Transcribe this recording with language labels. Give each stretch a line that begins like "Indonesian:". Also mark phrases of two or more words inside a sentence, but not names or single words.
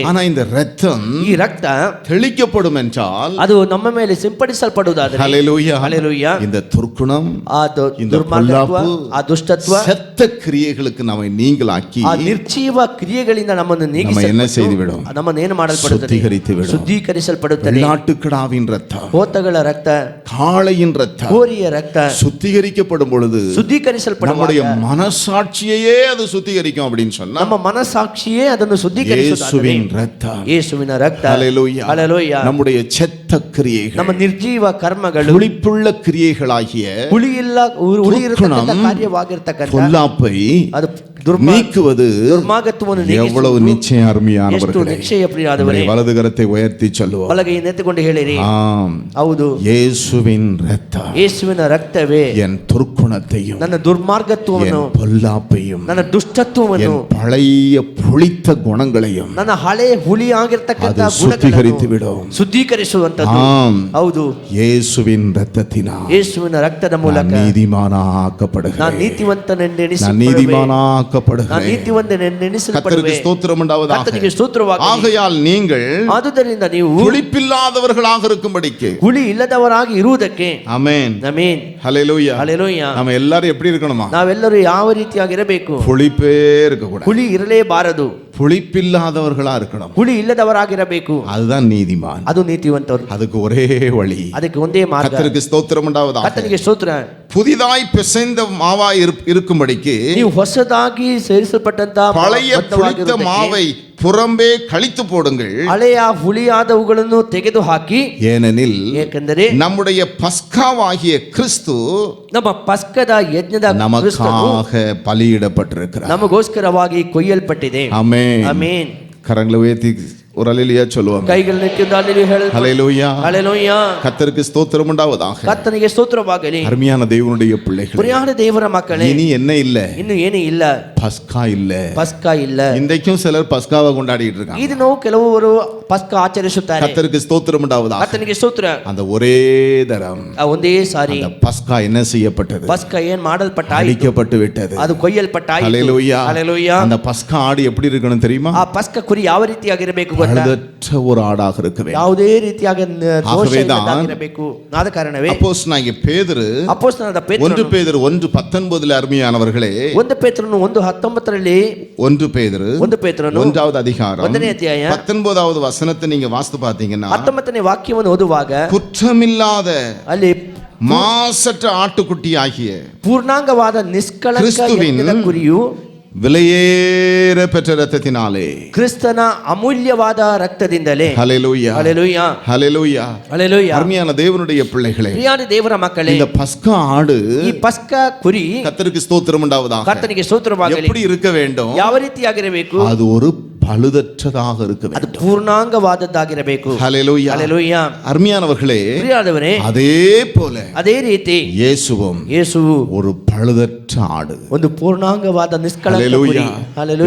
Tamil: ஆனா இந்த ரத்தம்
Kannada: ಈ ರಕ್ತ
Tamil: தெளிக்கப்படும் என்றால்,
Kannada: ಅದು ನಮ್ಮ ಮೇಲೆ ಸಿಂಪಡಿಸಲ್ಪಡುವುದಾದರೆ,
Tamil: ஹல்லேலூயா,
Kannada: ಹಲ್ಲೆಲೂಯಾ,
Tamil: இந்த துர்க்குணம்,
Kannada: ಆ
Tamil: இந்த
Kannada: ದುರ್ಮಾರ್ಗತ್ವ,
Tamil: பொல்லாப்பு,
Kannada: ಆ ದುಷ್ಟತ್ವ,
Tamil: செத்த கிரியைகளுக்கு நம்மை நீங்களாக்கி
Kannada: ಆ ನಿರ್ಜೀವ ಕ್ರಿಯೆಗಳಿಂದ ನಮ್ಮನ್ನು
Tamil: நம்ம என்ன செய்து விடும்?
Kannada: ನಮ್ಮನ್ನು ಏನು ಮಾಡಲ್ಪಡುತ್ತದೆ?
Tamil: சுத்திகரித்து விடும்.
Kannada: ಶುದ್ಧೀಕರಿಸಲ್ಪಡುತ್ತದೆ.
Tamil: நாட்டுக்கிடாவின் ரத்தம்,
Kannada: ಹೋತಗಳ ರಕ್ತ,
Tamil: காளையின் ரத்தம்
Kannada: ಹೋರಿಯ ರಕ್ತ
Tamil: சுத்திகரிக்கப்படும் பொழுது
Kannada: ಶುದ್ಧೀಕರಿಸಲ್ಪಡುವಾಗ
Tamil: நம்முடைய மனசாட்சியையே அது சுத்திகரிக்கும் அப்படின்னு சொன்னா,
Kannada: ನಮ್ಮ ಮನಸ್ಸಾಕ್ಷಿಯೇ ಅದನ್ನು ಶುದ್ಧೀಕರಿಸುತ್ತದೆ.
Tamil: இயேசுவின் ரத்தம்,
Kannada: ಯೇಸುವಿನ ರಕ್ತ,
Tamil: ஹல்லேலூயா,
Kannada: ಹಲ್ಲೆಲೂಯಾ,
Tamil: நம்முடைய செத்த கிரியைகள்,
Kannada: ನಮ್ಮ ನಿರ್ಜೀವ ಕರ್ಮಗಳು,
Tamil: புளிப்புள்ள கிரியைகளாகிய
Kannada: ಹುಳಿಯಿಲ್ಲ ಹುಳಿ ಇರತಕ್ಕಂಥ ಕಾರ್ಯವಾಗಿರ್ತಕ್ಕಂಥ
Tamil: பொல்லாப்பை
Kannada: ಅದು
Tamil: நீக்குவது
Kannada: ದುರ್ಮಾರ್ಗತ್ವವನ್ನು
Tamil: எவ்வளவு
Kannada: ನೀಗಿಸುವುದು
Tamil: நிச்சயம்
Kannada: ಎಷ್ಟು
Tamil: அருமையானவர்களே.
Kannada: ನಿಶ್ಚಯ ಪ್ರಿಯರಾದವರೇ.
Tamil: வலது கரத்தை உயர்த்தி சொல்லுவோம்.
Kannada: ಬಲಗೈಯನ್ನು ಎತ್ತಿಕೊಂಡು ಹೇಳಿರಿ,
Tamil: ஆம்,
Kannada: ಹೌದು,
Tamil: இயேசுவின் ரத்தம்
Kannada: ಯೇಸುವಿನ ರಕ್ತವೇ
Tamil: என் துர்க்குணத்தையும்,
Kannada: ನನ್ನ ದುರ್ಮಾರ್ಗತ್ವವನ್ನು,
Tamil: என் பொல்லாப்பையும்,
Kannada: ನನ್ನ ದುಷ್ಟತ್ವವನ್ನು,
Tamil: என் பழைய புளித்த குணங்களையும்
Kannada: ನನ್ನ ಹಳೆ ಹುಳಿ ಆಗಿರ್ತಕ್ಕಂಥ
Tamil: அது சுத்திகரித்து
Kannada: ಗುಣಗಳನ್ನು
Tamil: விடும்.
Kannada: ಶುದ್ಧೀಕರಿಸುವಂತದ್ದು.
Tamil: ஆம்,
Kannada: ಹೌದು,
Tamil: இயேசுவின் ரத்தத்தினால்
Kannada: ಯೇಸುವಿನ ರಕ್ತದ ಮೂಲಕ
Tamil: நான்
Kannada: ನಾನು
Tamil: நீதிமானாக்கப்படுகிறேன்.
Kannada: ನೀತಿವಂತನೆಂದೆಣಿಸಲ್ಪಡುವೆ.
Tamil: நான் நீதிமானாக்கப்படுகிறேன்.
Kannada: ನಾನು ನೀತಿವಂತನೆಂದೆಣಿಸಲ್ಪಡುವೆ.
Tamil: கர்த்தருக்கு ஸ்தோத்திரம் உண்டாவதாக.
Kannada: ಕರ್ತನಿಗೆ ಸ್ತೋತ್ರವಾಗಲಿ.
Tamil: ஆகையால் நீங்கள்
Kannada: ಆದುದರಿಂದ ನೀವು
Tamil: புளிப்பில்லாதவர்களாக இருக்கும்படிக்கு,
Kannada: ಹುಳಿ ಇಲ್ಲದವರಾಗಿ ಇರುವುದಕ್ಕೆ,
Tamil: ஆமென்,
Kannada: ಆಮೆನ್,
Tamil: ஹல்லேலூயா,
Kannada: ಹಲ್ಲೆಲೂಯಾ,
Tamil: நம்ம எல்லாரும் எப்படி இருக்கணுமா?
Kannada: ನಾವೆಲ್ಲರೂ ಯಾವ ರೀತಿಯಾಗಿರಬೇಕು?
Tamil: புளிப்பே இருக்க கூடாது.
Kannada: ಹುಳಿ ಇರಲೇಬಾರದು,
Tamil: புளிப்பில்லாதவர்களா இருக்கணும்.
Kannada: ಹುಳಿ ಇಲ್ಲದವರಾಗಿರಬೇಕು.
Tamil: அதுதான் நீதிமான்.
Kannada: ಅದು ನೀತಿವಂತರು.
Tamil: அதுக்கு ஒரே வழி.
Kannada: ಅದಕ್ಕೆ ಒಂದೇ ಮಾರ್ಗ.
Tamil: கர்த்தருக்கு ஸ்தோத்திரம் உண்டாவதாக.
Kannada: ಕರ್ತನಿಗೆ ಸ್ತೋತ್ರ.
Tamil: புதிதாய் பிசைந்த மாவா இருக்கும்படிக்கு
Kannada: ನೀವು ಹೊಸದಾಗಿ ಸೇರಿಸಲ್ಪಟ್ಟಂತ
Tamil: பழைய புளித்த மாவை புறம்பே கழித்து போடுங்கள்.
Kannada: ಹಳೆಯ ಹುಳಿಯಾದವುಗಳನ್ನು ತೆಗೆದು ಹಾಕಿ,
Tamil: ஏனெனில்
Kannada: ಏಕೆಂದರೆ
Tamil: நம்முடைய பஸ்காவாகிய கிறிஸ்து
Kannada: ನಮ್ಮ ಪಸ್ಕದ ಯಜ್ಞದ ಕ್ರಿಸ್ತನು
Tamil: நமக்காக பலியிடப்பட்டிருக்கிறார்.
Kannada: ನಮಗೋಸ್ಕರವಾಗಿ ಕೊಯ್ಯಲ್ಪಟ್ಟಿದೆ.
Tamil: ஆமென்.
Kannada: ಆಮೆನ್.
Tamil: கரங்களை உயர்த்தி ஒரு அல்லேலூயா சொல்லுவாங்க.
Kannada: ಕೈಗಳನ್ನು ಎತ್ತಿದ್ದು ಅಲ್ಲಿ ಹೇಳಲ್ಪಟ್ಟಿದೆ.
Tamil: ஹல்லேலூயா.
Kannada: ಹಲ್ಲೆಲೂಯಾ.
Tamil: கர்த்தருக்கு ஸ்தோத்திரம் உண்டாவதாக.
Kannada: ಕರ್ತನಿಗೆ ಸ್ತೋತ್ರವಾಗಲಿ.
Tamil: அருமையான தேவனுடைய பிள்ளைகள்,
Kannada: ಪ್ರಿಯಾದ ದೇವರ ಮಕ್ಕಳೇ,
Tamil: இனி என்ன இல்ல?
Kannada: ಇನ್ನು ಏನು ಇಲ್ಲ?
Tamil: பஸ்கா இல்ல.
Kannada: ಪಸ್ಕ ಇಲ್ಲ.
Tamil: இன்றைக்கும் சிலர் பஸ்காவை கொண்டாடிட்டு இருக்காங்க.
Kannada: ಇದು ನಾವು ಕೆಲವರು ಪಸ್ಕ ಆಚರಿಸುತ್ತಾರೆ.
Tamil: கர்த்தருக்கு ஸ்தோத்திரம் உண்டாவதாக.
Kannada: ಕರ್ತನಿಗೆ ಸ್ತೋತ್ರ.
Tamil: அந்த ஒரே தரம்
Kannada: ಆ ಒಂದೇ ಸಾರಿ
Tamil: அந்த பஸ்கா என்ன செய்யப்பட்டது?
Kannada: ಪಸ್ಕ ಏನ್ ಮಾಡಲ್ಪಟ್ಟಾಯಿತು?
Tamil: அழிக்கப்பட்டு விட்டது.
Kannada: ಅದು ಕೊಯ್ಯಲ್ಪಟ್ಟಾಯಿತು.
Tamil: ஹல்லேலூயா.
Kannada: ಹಲ್ಲೆಲೂಯಾ.
Tamil: அந்த பஸ்கா ஆடு எப்படி இருக்கணும் தெரியுமா?
Kannada: ಆ ಪಸ್ಕ ಕುರಿ ಯಾವ ರೀತಿಯಾಗಿರಬೇಕು ಗೊತ್ತಾ?
Tamil: பழுதற்ற ஒரு ஆடாக இருக்க வேண்டும்.
Kannada: ಯಾವುದೇ ರೀತಿಯಾಗಿ ದೋಷ
Tamil: ஆகவேதான்
Kannada: ಇಲ್ಲದಾಗಿರಬೇಕು. ಆದ ಕಾರಣವೇ
Tamil: அப்போஸ்தலனாகிய பேதுரு
Kannada: ಅಪೊಸ್ತಲನಾದ
Tamil: 1
Kannada: ಪೇತ್ರನು
Tamil: பேதுரு 1:19 அருமையானவர்களே,
Kannada: 1 ಪೇತ್ರನು 1:19
Tamil: 1 பேதுரு
Kannada: 1 ಪೇತ್ರನು
Tamil: 1வது அதிகாரம்
Kannada: 1ನೇ ಅಧ್ಯಾಯ
Tamil: 19வது வசனத்தை நீங்க வாசித்து பார்த்தீங்கன்னா,
Kannada: 19ನೇ ವಾಕ್ಯವನ್ನು ಓದುವಾಗ
Tamil: குற்றமில்லாத
Kannada: ಅಲ್ಲಿ
Tamil: மாசற்ற ஆட்டுக்குட்டி ஆகிய
Kannada: ಪೂರ್ಣಾಂಗವಾದ ನಿಷ್ಕಳಂಕ ಕ್ರಿಸ್ತುವಿನ ಯಜ್ಞದ ಕುರಿಯು
Tamil: விலையேற பெற்ற இரத்தத்தினாலே,
Kannada: ಕ್ರಿಸ್ತನ ಅಮೂಲ್ಯವಾದ ರಕ್ತದಿಂದಲೇ.
Tamil: ஹல்லேலூயா
Kannada: ಹಲ್ಲೆಲೂಯಾ,
Tamil: ஹல்லேலூயா.
Kannada: ಹಲ್ಲೆಲೂಯಾ.
Tamil: அருமையான தேவனுடைய பிள்ளைகளே,
Kannada: ಪ್ರಿಯಾದ ದೇವರ ಮಕ್ಕಳೇ,
Tamil: இந்த பஸ்கா ஆடு
Kannada: ಈ ಪಸ್ಕ ಕುರಿ
Tamil: கர்த்தருக்கு ஸ்தோத்திரம் உண்டாவதாக
Kannada: ಕರ್ತನಿಗೆ ಸ್ತೋತ್ರವಾಗಲಿ.
Tamil: எப்படி இருக்க வேண்டும்?
Kannada: ಯಾವ ರೀತಿಯಾಗಿರಬೇಕು?
Tamil: அது ஒரு பழுதற்றதாக இருக்க
Kannada: ಅದು
Tamil: வேண்டும்.
Kannada: ಪೂರ್ಣಾಂಗವಾದದ್ದಾಗಿರಬೇಕು.
Tamil: ஹல்லேலூயா.
Kannada: ಹಲ್ಲೆಲೂಯಾ.
Tamil: அருமையானவர்களே,
Kannada: ಪ್ರಿಯಾದವರೇ,
Tamil: அதே போல
Kannada: ಅದೇ ರೀತಿ
Tamil: இயேசுவும்
Kannada: ಯೇಸುವು
Tamil: ஒரு பழுதற்ற ஆடு.
Kannada: ಒಂದು ಪೂರ್ಣಾಂಗವಾದ ನಿಷ್ಕಳಂಕ ಕುರಿ.
Tamil: ஹல்லேலூயா.
Kannada: ಹಲ್ಲೆಲೂಯಾ.